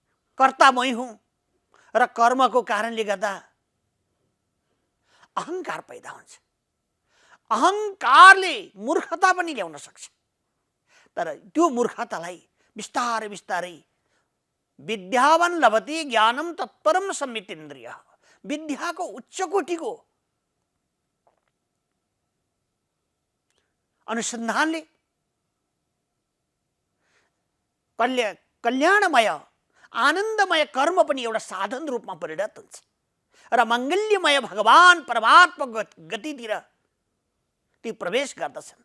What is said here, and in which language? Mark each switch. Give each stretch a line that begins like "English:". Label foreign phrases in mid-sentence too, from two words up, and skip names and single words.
Nepali: कर्ता मै हुँ र कर्मको कारणले गर्दा अहंकार पैदा हुन्छ। अहंकारले मूर्खता पनि ल्याउन सक्छ। तर त्यो मूर्खतालाई बिस्तारै बिस्तारै
Sanskrit: विद्यावान लभते ज्ञानम तत्परम संवितेन्द्रिय,
Nepali: विद्याको उच्च कोटिको अनुसन्धानले कल्याणमय आनन्दमय कर्म पनि एउटा साधन रूपमा परिणत हुन्छ र मङ्गल्यमय भगवान परमात्मा गतितिर ती प्रवेश गर्दछन्।